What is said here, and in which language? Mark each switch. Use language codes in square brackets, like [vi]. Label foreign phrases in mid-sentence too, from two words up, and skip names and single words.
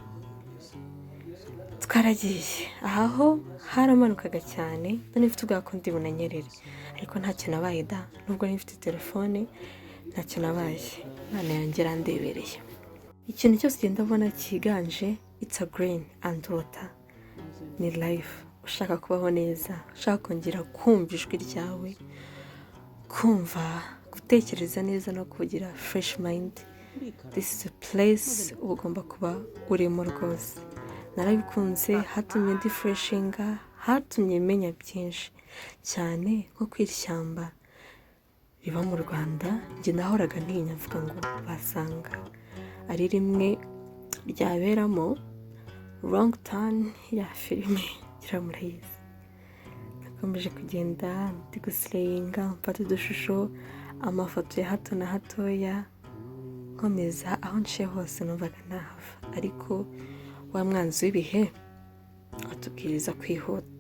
[rw] Twaragiye aho haramanukaga cyane, none mfite ubwoba ko ndi bunanyerere, ariko ntacyo nabaye da, nubwo nifite telefone ntacyo nabaye. Imana yanjye irandebereye. Ikintu cyose ugenda ubona cyiganje [en] it's a green and water, [rw] ni life. Ushaka kubaho neza, ushaka kongera kumva ijwi ryawe, kumva gutekereza neza no kugira [en] fresh mind, this is a place [rw] ugomba kuba urimo rwose. Narabikunze, hatumye ndi freshinga, hatumye menya byinshi cyane nko kwirishyamba riba mu Rwanda. Njye nahoraga ntinya mvuga ngo basanga ari rimwe ryaberamo wrong turn ya filime ngira murayizi. Nakomeje kugenda ndi guslayinga, mfata udushusho, amafoto ya hato na hatoya, nkomeza aho nciye hose numvaga ntahava, ariko wa mwanzi w'ibihe atubwiriza kwihuta.